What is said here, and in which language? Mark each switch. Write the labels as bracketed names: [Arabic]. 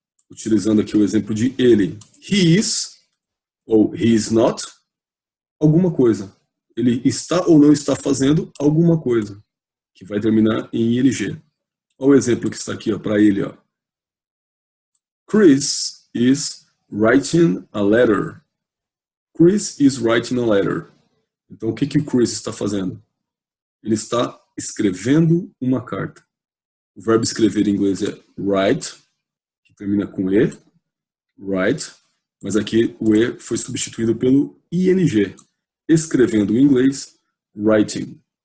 [Portuguese] utilizando aqui o exemplo de ele, he is, ou [English] he is not, [Portuguese] alguma coisa. Ele está ou não está fazendo alguma coisa, que vai terminar em ing. Olha o exemplo que está aqui para ele. Ó. [English] Chris is writing a letter. Chris is writing a letter. [Portuguese] Então, o que o Chris está fazendo? Ele está escrevendo uma carta. O verbo escrever em inglês é write, que termina com E, write, mas aqui o E foi substituído pelo ing, escrevendo em inglês, writing.